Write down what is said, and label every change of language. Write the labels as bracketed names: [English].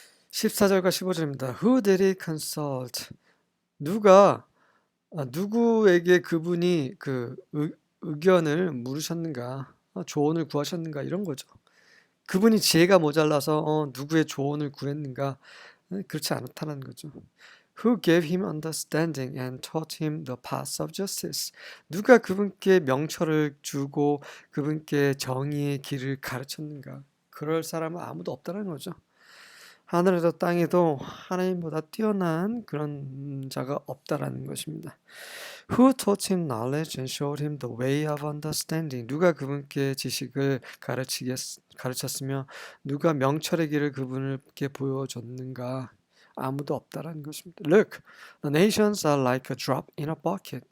[Korean] 14절과 15절입니다. [English] Who did he consult? [Korean] 누구에게 그분이 그 의견을 물으셨는가, 조언을 구하셨는가 이런 거죠. 그분이 지혜가 모자라서 누구의 조언을 구했는가, 그렇지 않다는 거죠. [English] Who gave him understanding and taught him the paths of justice. [Korean] 누가 그분께 명철을 주고 그분께 정의의 길을 가르쳤는가. 그럴 사람은 아무도 없다는 거죠. 하늘에도 땅에도 하나님보다 뛰어난 그런 자가 없다라는 것입니다. [English] Who taught him knowledge and showed him the way of understanding. [Korean] 누가 그분께 지식을 가르쳤으며 누가 명철의 길을 그분께 보여줬는가. 아무도 없다라는 것입니다. [English] Look, the nations are like a drop in a bucket.